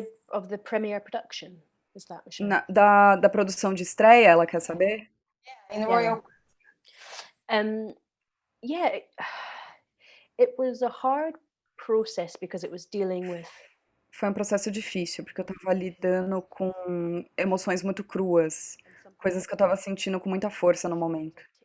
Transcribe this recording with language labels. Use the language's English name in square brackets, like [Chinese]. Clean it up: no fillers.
[English] Of the premiere production, is that Michelle? [Portuguese] Da produção de estreia, ela quer saber? [English] Yeah, it was a hard process because it was dealing with [Portuguese] Foi um processo difícil, porque eu estava lidando com emoções muito cruas, coisas que eu estava sentindo com muita força no momento.